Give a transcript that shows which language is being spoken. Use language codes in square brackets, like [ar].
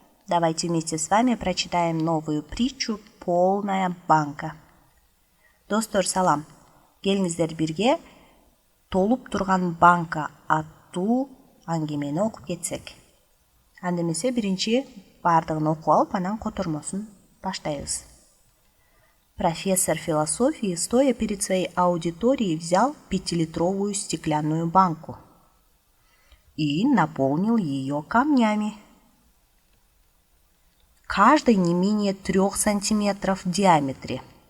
[ru] Давайте вместе с вами прочитаем новую притчу «Полная банка». [ky] Достор, салам! Келиңиздер бирге толуп турган банка аттуу аңгемени окуп кетсек. Анда эмесе биринчи баардыгын окуп алып, анан котормосун баштайбыз. [ru] Профессор философии, стоя перед своей аудиторией, взял 5-литровую стеклянную банку и наполнил ее камнями. Каждый не менее 3 сантиметров в диаметре.